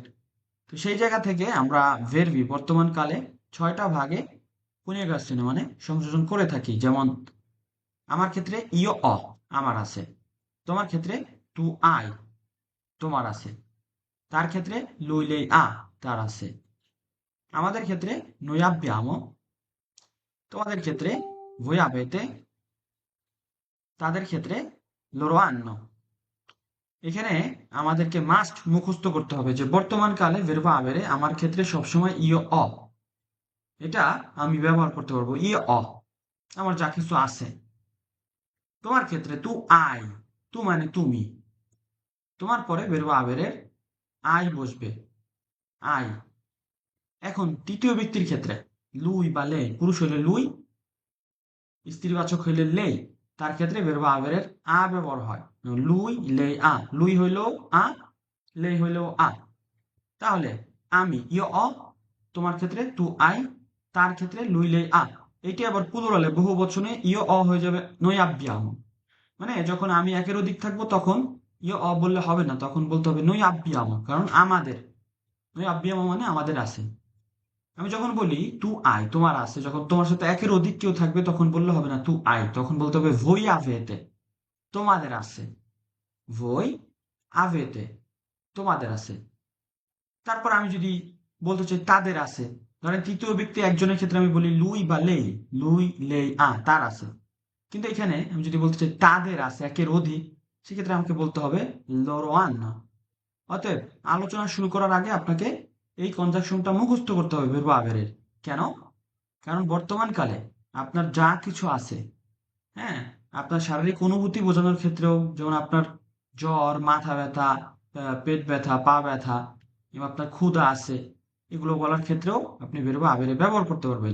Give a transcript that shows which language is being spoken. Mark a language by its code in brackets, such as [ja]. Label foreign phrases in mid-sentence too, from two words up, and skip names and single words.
[bn] তো সেই জায়গা থেকে আমরা ভেরবি বর্তমান কালে 6টা ভাগে পুনর্গাসনে মানে সংযোজন করে থাকি। যেমন আমার ক্ষেত্রে [it] io ho [bn] আমার আছে, তোমার ক্ষেত্রে [it] tu hai [bn] তোমার আছে, তার ক্ষেত্রে [it] lui lei ha [bn] তার আছে, আমাদের ক্ষেত্রে [it] noi abbiamo, [bn] তোমাদের ক্ষেত্রে [it] voi avete, [bn] তাদের ক্ষেত্রে [it] loro hanno। [bn] এখানে আমাদেরকে মাস্ট মুখস্থ করতে হবে যে বর্তমান কালে [it] verbo avere [bn] আমার ক্ষেত্রে সবসময় [it] io ho, [bn] এটা আমি ব্যবহার করতে পারবো [it] io ho, [bn] আমার যা কিছু আছে। তোমার ক্ষেত্রে [it] tu hai, [bn] তু মানে তুমি, তোমার পরে [it] verbo avere [bn] এর আই বসবে, আই। এখন তৃতীয় ব্যক্তির ক্ষেত্রে লুই বা লে, পুরুষ হইলে লুই, স্ত্রীবাচক হইলে লেই, তার ক্ষেত্রে [it] verbo avere [bn] এর আ ব্যবহার হয়। [it] lui lei ha, [bn] লুই হইল আ, লেই হইল আ। তাহলে আমি [it] io ho, [bn] তোমার ক্ষেত্রে [it] tu hai, [bn] তার ক্ষেত্রে [it] lui lei ha. [bn] এটি আবার প্লুরালে বহু বচনে [it] io ho [bn] হয়ে যাবে [it] noi abbiamo। [bn] মানে যখন আমি একের অধিক থাকবো তখন [it] io ho [bn] বললে হবে না, তখন বলতে হবে [it] noi abbiamo, [bn] কারণ আমাদের। [it] noi abbiamo [bn] মানে আমাদের আছে। আমি যখন বলি [it] tu hai [bn] তোমার আছে, যখন তোমার সাথে একের অধিক কেউ থাকবে তখন বললে হবে না [it] tu hai, [bn] তখন বলতে হবে [it] voi avete [bn] তোমাদের আছে, [it] voi avete [bn] তোমাদের আছে। তারপর আমি যদি বলতে চাই তাদের আছে, ধরেন তৃতীয় ব্যক্তি একজনের ক্ষেত্রে আমি বলি লুই বা লেই, [it] lui lei ha [bn] তার আছে। কিন্তু এখানে আমি যদি বলতে চাই তাদের আছে একের অধিক, সেক্ষেত্রে আমাকে বলতে হবে [it] loro hanno। [bn] অতএব আলোচনা শুরু করার আগে আপনাকে এই কনজাকশনটা মুখস্থ করতে হবে [it] verbo avere [bn] এর। কেন? কারণ বর্তমান কালে আপনার যা কিছু আছে, হ্যাঁ, আপনার শারীরিক অনুভূতি বোঝানোর ক্ষেত্রেও, যেমন আপনার জ্বর, মাথা ব্যথা, পেট ব্যথা, পা ব্যথা, এবং আপনার ক্ষুধা আছে, এগুলো বলার ক্ষেত্রেও আপনি [it] verb haber [bn] এর ব্যবহার করতে পারবেন।